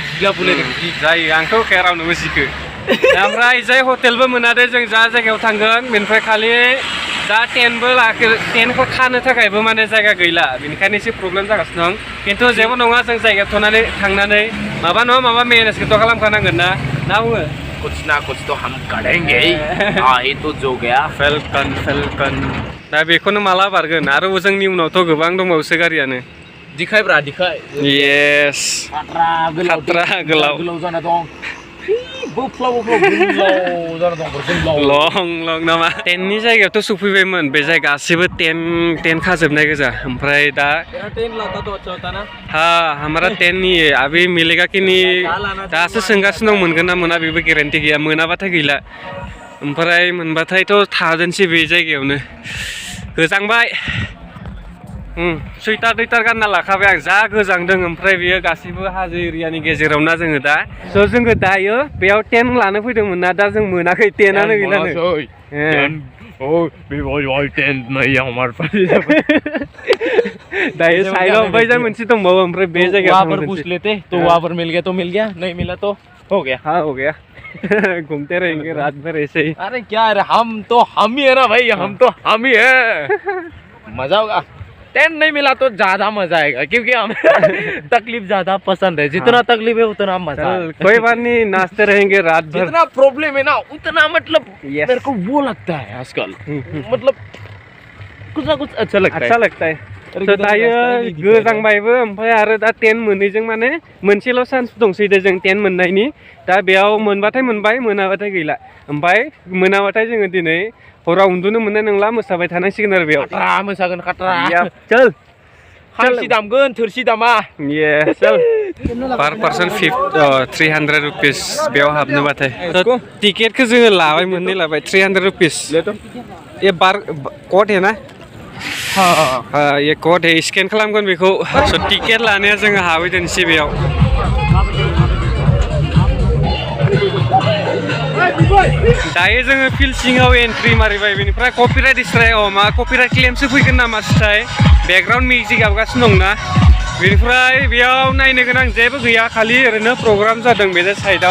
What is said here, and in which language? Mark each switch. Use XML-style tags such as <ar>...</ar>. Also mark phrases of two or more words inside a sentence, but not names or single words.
<brx>जायो, आंथ' होखाया रावनोबो जिखो। ओमफ्राय जाय हटेलबो मोनादे जों जा जायगायाव थांगोन, बेनिफ्राय खालि दा टेन्टखौ खानो थाखायबो माने जायगा गैला, बेनिखायनो एसे प्रब्लेम जागासिनो दं। खिन्थु जेबो नङा, जों जायगायाव थांनानै माबा नङा माबा मेनेजखौथ' खालामखानांगोन ना बुङो।</brx> <hi>कुछ ना कुछ तो हम करेंगे। ये तो जो गया</hi> <brx>फेलकन दा बेखौनो माला बारगोन। आरो जोंनि उनावथ' गोबां दंबावोसो गारियानो। दिखाय ब्रा दिखाय। येस खात्रा गोलाव जाना दं। लं नामा। टेन्टनि जायगायावथ' सफैबायमोन, बे जायगा गासिबो टेन्ट खाजोबनाय गोजा। ओमफ्राय दा</brx> <hi>हमारा टेन्ट नहीं है, अभी मिलेगा कि नहीं</hi> <brx>दासो सोंगासिनो दं। मोनगोन ना मोना बेबो गेरेन्टि गैया, मोनाबाथाय गैला, ओमफ्राय मोनबाथायथ' थादोंसै बे जायगायावनो। गोजांबाय, सुइटार गानना लाखाबाय आं, जा गोजांदों। ओमफ्राय बेयो गासिबो हाजो एरियानि गेजेरावना जोङो दा। स' जोङो दायो बेयाव टेन्ट लानो फैदोंमोन ना, दा जों मोनाखै, टेन्टआनो गैलानो। दायो साइडआव ओमफ्राय जा मोनसे दंबावो, ओमफ्राय बे जायगायाव</brx> <hi>पूछ लेते तो वहाँ पर मिल गया तो मिल गया, नहीं मिला तो हो गया। हाँ हो गया। घूमते रहेंगे रात भर ऐसे ही। अरे क्या है, हम ही है ना भाई, हम ही है। मजा होगा। टेंट नहीं मिला तो ज्यादा मजा आएगा क्योंकि हमें तकलीफ ज्यादा पसंद है। जितना तकलीफ है उतना मजा है। कोई बात नहीं, नाचते रहेंगे रात भर। जितना प्रॉब्लम है ना उतना मतलब मेरे को वो लगता है आजकल, मतलब कुछ ना कुछ अच्छा लगता है।</hi> <brx>दायो गोजांबायबो, ओमफ्राय आरो दा टेन्ट मोनैजों माने मोनसेल' चान्स दंसै दे जों टेन्ट मोननायनि। दा बेयाव मोनबाथाय मोनबाय, मोनाबाथाय गैला। ओमफ्राय मोनाबाथाय जोङो दिनै हराव उन्दुनो मोननाय नंला, मोसाबाय थानांसिगोन आरो बेयाव। मोसागोन खाट्रा। चल खांसि दामगोन, थोरसि दामा। चल</brx> <en>per person 300 rupees</en> <brx>बेयाव हाबनोबाथाय। टिकेटखौ जोङो लाबाय, मोननै लाबाय, 300 रुपिस।</brx> <hi>ये कोड है ना? हाँ ये कोड है,</hi> <brx>स्केन खालामगोन बेखौ। स' टिकेट लानाया जोङो हाबैदोंसै बेयाव। दायो जोङो फिल्ड सिङाव एन्ट्रि मारिबाय, बेनिफ्राय</brx> <en>copyright copyright</en> <brx>क्लेमसो फैगोन नामा सिथाय।</brx> <en>background music</en> <brx>गाबगासिनो दंना, बेनिफ्राय बेयाव नायनो गोनां जेबो गैया, खालि ओरैनो प्रग्राम जादों बे साइडआव।</brx>